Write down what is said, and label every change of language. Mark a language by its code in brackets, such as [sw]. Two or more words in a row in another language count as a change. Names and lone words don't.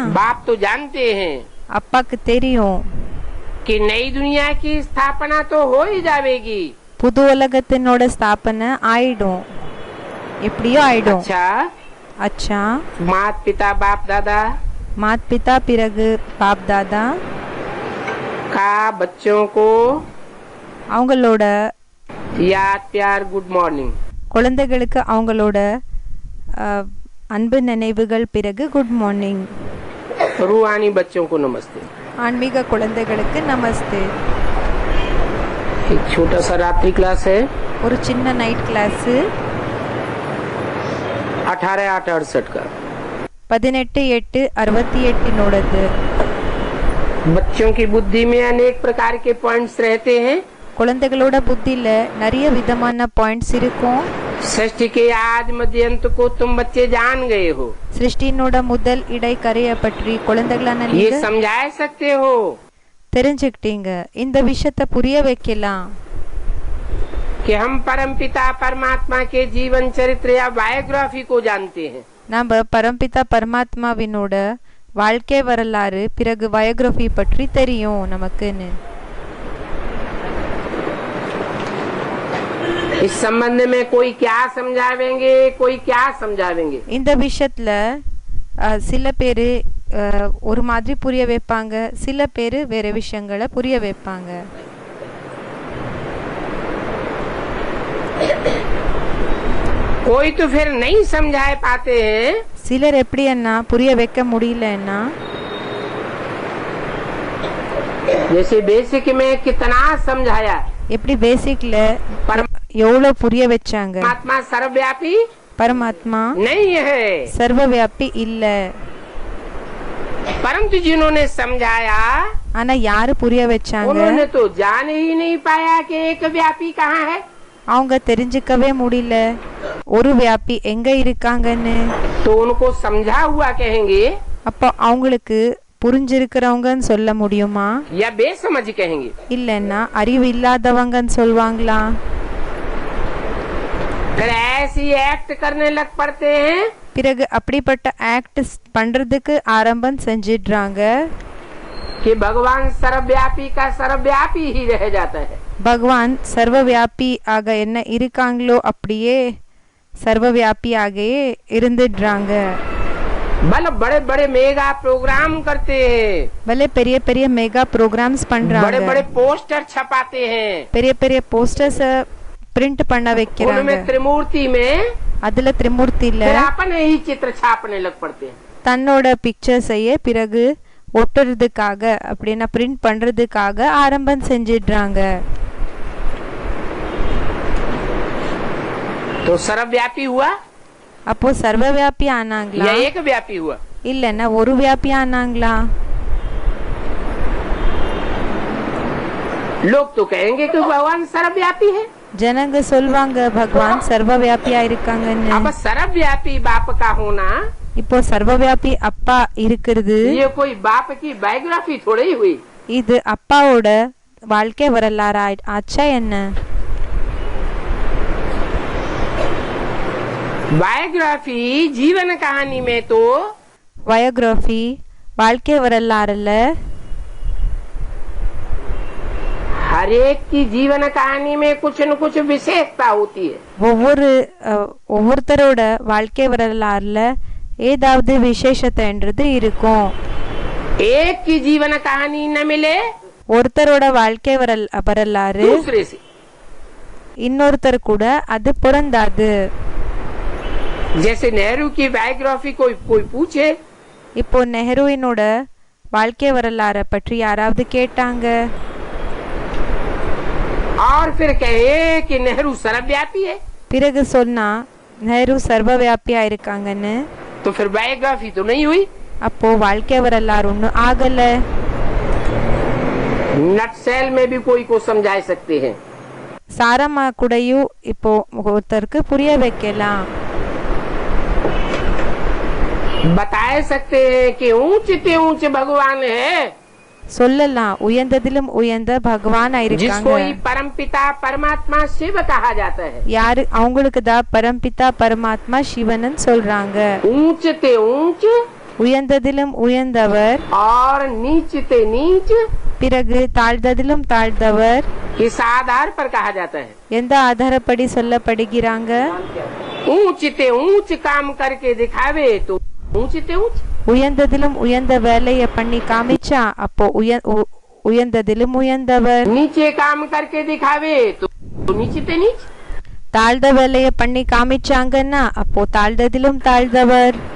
[hi] बाप तो जानते हैं [ta] அப்பாக்கு தெரியும் [hi] कि नई दुनिया की स्थापना तो हो ही जाएगी. [ta] புது உலகத்தினோட ஸ்தாபனை ஆயிடும், எப்படியோ ஆயிடும். [hi] अच्छा, [ta] அச்சா, [hi] माता पिता बाप दादा मात पिता [ta] பிறகு [hi] बाप दादा का बच्चों को [ta] அவங்களோட [hi] याद प्यार [en] good morning, [ta] குழந்தைகளுக்கு அவங்களோட அன்பு நினைவுகள் பிறகு [en] good morning. [hi] रूहानी बच्चों को नमस्ते. [ta] ஆன்மீக குழந்தைகளுக்கு நமஸ்தே. [hi] एक छोटा सा रात्रि क्लास है. [ta] ஒரு சின்ன [en] night class [hi] 18/8/68 का. [ta] 18/8/68 [hi] बच्चों की बुद्धि में अनेक प्रकार के पॉइंट्स रहते हैं. [ta] குழந்தைகளோட புத்தியில நிறைய விதமான பாயிண்ட்ஸ் இருக்கும். [hi] सृष्टि के आदि मध्य अंत को तुम बच्चे जान गए हो. [ta] சிருஷ்டியினோட முதல் இடை கரையை பற்றி குழந்தைகளான [hi] ये [ta] நீங்க [hi] समझा सकते हो [ta] தெரிஞ்சுக்கிட்டீங்க. இந்த விஷயத்தை புரிய வைக்கலாம். [hi] कि हम परम पिता परमात्मा के जीवन चरित्र या बायोग्राफी को जानते हैं. [ta] நம்ம பரம்பிதா பரமாத்மாவினோட வாழ்க்கை வரலாறு பிறகு பயோகிராஃபி பற்றி தெரியும் நமக்குன்னு. [hi] इस संबंध में कोई क्या समझावेंगे, कोई क्या समझावेंगे. [ta] இந்த விஷயத்துல சில பேரு ஒரு மாதிரி புரிய வைப்பாங்க, சில பேரு வேற விஷயங்களை புரிய வைப்பாங்க. [hi] कोई तो फिर नहीं समझा पाते हैं. [ta] சிலர் எப்படி என்ன புரிய வைக்க முடியலன்னா [hi] जैसे बेसिक में कितना समझाया. [ta] எப்படி பேசிக்ல எவ்வளவு புரிய வச்சாங்க. [hi] परमात्मा सर्वव्यापी [ta] பரமாத்மா [hi] नहीं है, [ta] சர்வவியாபி இல்ல. [hi] परंतु जिन्होंने समझाया [ta] ஆனா யாரு புரிய வச்சாங்க, [hi] उन्होंने तो जान ही नहीं पाया कि एक व्यापी कहाँ है. [ta] அவங்க தெரிஞ்சுக்கவே முடியல ஒரு வியாபி எங்க இருக்காங்கன்னு. [hi] तो उनको समझा हुआ कहेंगे [ta] அப்போ அவங்களுக்கு புரிஞ்சிருக்கிறவங்கன்னு சொல்ல முடியுமா, [hi] या बेसमझ कहेंगे. [ta] இல்லன்னா அறிவு இல்லாதவங்கன்னு சொல்வாங்களா? [hi] फिर ऐसी एक्ट करने लग पड़ते हैं [ta] பிறகு அப்படிப்பட்ட ஆக்ட் பண்றதுக்கு ஆரம்பம் செஞ்சிடுறாங்க. [hi] कि भगवान सर्वव्यापी का सर्वव्यापी ही रह जाता है. [ta] பகவான் சர்வவியாபி ஆக என்ன இருக்காங்களோ அப்படியே சர்வவியாபி ஆகையே இருந்துடுறாங்க. [hi] मतलब बड़े बड़े [en] mega program [hi] करते हैं, [ta] பல பெரிய பெரிய [en] mega programs [hi] बड़े [ta] பண்றாங்க, [hi] बड़े पोस्टर छपाते हैं. [ta] பெரிய பெரிய [en] posters print [ta] பண்ண வைக்கிறாங்க. [hi] उनमें त्रिमूर्ति में [ta] அதுல திரிமூர்த்தில [hi] फिर अपने ही चित्र छापने लग पड़ते हैं. [ta] தன்னோட பிக்சர்ஸையே பிறகு ஒட்டுறதுக்காக அப்படின்னா பிரிண்ட் பண்றதுக்காக ஆரம்பம் செஞ்சிடுறாங்க. [hi] तो सर्वव्यापी हुआ [ta] அப்போ சர்வவியாபி ஆனாங்களா, [hi] या एक व्यापी हुआ. [ta] இல்லன்னா ஒரு வியாபி ஆனாங்களா? [hi] लोग तो कहेंगे कि भगवान सर्वव्यापी है. [ta] ஜனங்க சொல்வாங்க பகவான் சர்வவியாபியா இருக்காங்கன்னு. [hi] अब सर्वव्यापी बाप का होना [ta] இப்போ சர்வவியாபி அப்பா இருக்கிறது [hi] ये कोई बाप की बायोग्राफी थोड़ी हुई. [ta] இது அப்பாவோட வாழ்க்கை வரலாறு ஆச்சா என்ன? [hi] बायोग्राफी जीवन कहानी में तो [ta] பயோகிராஃபி வாழ்க்கை வரலாறுல [hi] हर एक की जीवन कहानी में कुछ न कुछ विशेषता होती है. [ta] ஒவ்வொருத்தரோட வாழ்க்கை வரலாறுல ஏதாவது விசேஷத்தைன்றது இருக்கும். [hi] एक की जीवन कहानी न मिले [ta] ஒருத்தரோட வாழ்க்கை வரலாறு [hi] दूसरे से. [ta] இன்னொருத்தர் கூட அது பொருந்தாது. [hi] जैसे नेहरू की बायोग्राफी कोई पूछे [ta] இப்போ நெஹ்ருவினோட வாழ்க்கை வரலாறை பற்றி யாராவது கேட்டாங்க, [hi] और फिर कहे कि नेहरू सर्वव्यापी है, [ta] பிறகு சொன்னா நெஹ்ரு சர்வவியாபியா இருக்காங்கன்னு, [hi] तो फिर बायोग्राफी तो नहीं हुई. [ta] அப்போ வாழ்க்கை வரலாறு ஒன்னும் ஆகல. [hi] नटसेल में भी कोई को समझा सकते हैं. [ta] சாரமா கூடயும் இப்போ ஒருத்தருக்கு புரிய வைக்கலாம், [hi] बता सकते हैं कि ऊंच ते ऊंच भगवान है [ta] சொல்லலாம் உயர்ந்ததிலும் உயர்ந்த பகவான் [hi] जिसको ही [ta] இருக்காங்க. [hi] परम पिता परमात्मा शिव कहा जाता है. [ta] யாரு அவங்களுக்கு தான் பரம்பிதா பரமாத்மா சிவன் சொல்றாங்க. [hi] ऊंच ते ऊंच [ta] உயர்ந்ததிலும் உயர்ந்தவர், [hi] और नीच ते नीच [ta] பிறகு தாழ்ந்ததிலும் தாழ்ந்தவர் [hi] इस आधार पर कहा जाता है. [ta] எந்த ஆதாரப்படி சொல்லப்படுகிறாங்க? [hi] ऊंच ते ऊंच काम करके दिखावे तो ऊंच ते ऊंच. [ta] உயர்ந்ததிலும் உயர்ந்த வேலையை பண்ணி காமிச்சா அப்போ உயர்ந்ததிலும் உயர்ந்தவர். [hi] नीचे काम करके दिखावे तो नीचे ते नीच. [ta] தாழ்ந்த வேலையை பண்ணி காமிச்சாங்கன்னா அப்போ தாழ்ந்ததிலும் தாழ்ந்தவர்.